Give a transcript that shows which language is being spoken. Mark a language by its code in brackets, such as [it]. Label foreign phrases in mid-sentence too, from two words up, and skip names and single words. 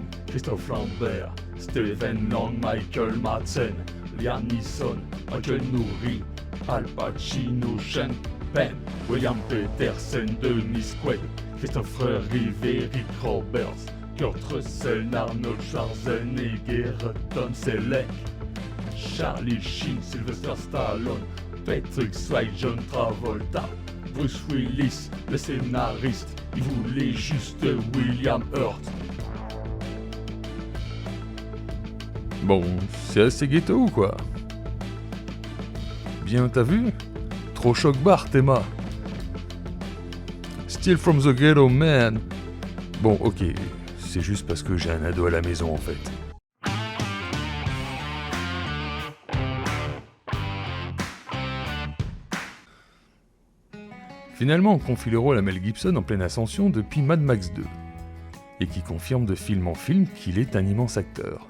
[fr] Christophe Lambert, Stephen Lang, Michael Madsen, Liam Neeson, Michael Nouri, Al Pacino, Sean Penn, William Petersen, Dennis Quaid, Christopher Reeve, Eric Roberts, Kurt Russell, Arnold Schwarzenegger, Tom Selleck, Charlie Sheen, Sylvester Stallone, Patrick Swayze, John Travolta, Bruce Willis, le scénariste, il voulait juste William Hurt. Bon, c'est assez ghetto ou quoi? Bien, t'as vu? Trop choc-barre, Théma. [en] Still from the ghetto, man. [fr] Bon, ok, c'est juste parce que j'ai un ado à la maison en fait. Finalement, on confie le rôle à Mel Gibson en pleine ascension depuis Mad Max 2, et qui confirme de film en film qu'il est un immense acteur.